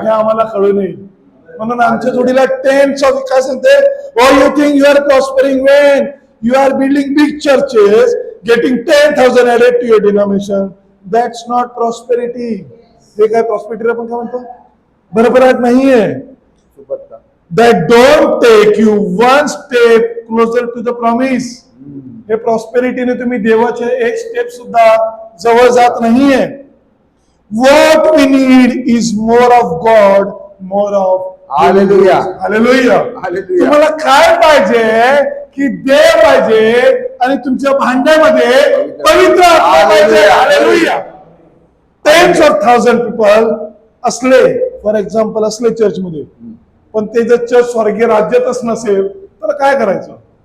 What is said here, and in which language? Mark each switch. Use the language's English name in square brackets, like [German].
[Marathi] हे आम्हाला कळून येईल. म्हणून आमच्या जोडीला [English] tens of [Marathi] काय सांगते, [English] Oh you think you are prospering when you are building big churches getting 10,000 added to your denomination, that's not prosperity. [Marathi] हे काय प्रॉस्पेरिटीला आपण काय म्हणतो? बरोबर नाहीये. सुपरता. [English] That don't take you one step closer to the promise. [Marathi] हे प्रॉस्पेरिटीने तुम्ही देवाचे एक स्टेप सुद्धा जवळ जात नाहीये. [English] What we need is more of God, more of [Marathi] hallelujah. Hallelujah. Hallelujah. तुम्हाला काय पाहिजे की देव पाहिजे आणि तुमच्या भांड्यामध्ये पवित्र आत्मा पाहिजे. हालेलुया. [English] tens of 1000 people [Marathi] असले, [English] for example [Marathi] असले चर्चमध्ये, पण ते जर चर्च स्वर्गीय राज्यातच नसेल तर काय करायचं?